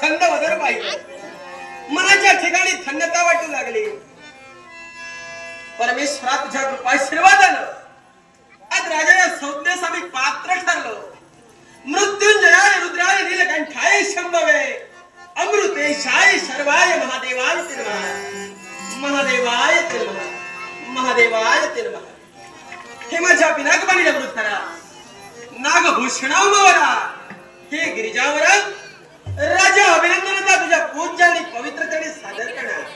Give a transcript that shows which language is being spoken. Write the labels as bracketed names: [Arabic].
[Marathi] माझ्या ठिकाणी धन्यता वाटू लागली। परमेश्वरा तुझ्या कृपाशीर्वादानं आज राजा संज्ञेस आम्ही पात्र ठरलो। [Sanskrit] मृत्युंजयाय रुद्राय नीलकंठाय शंभवे अमृतेशाय शर्वाय महादेवाय ते नमः। महादेवाय ते नमः। महादेवाय ते नमः। [Marathi] हे माझ्या पिनाकपाणी वृद्धरा नागभूषणावरा हे गिरिजावरा राजा अभिनंदनाचा तुझ्या पूज्य आणि पवित्रतेने सादर करा।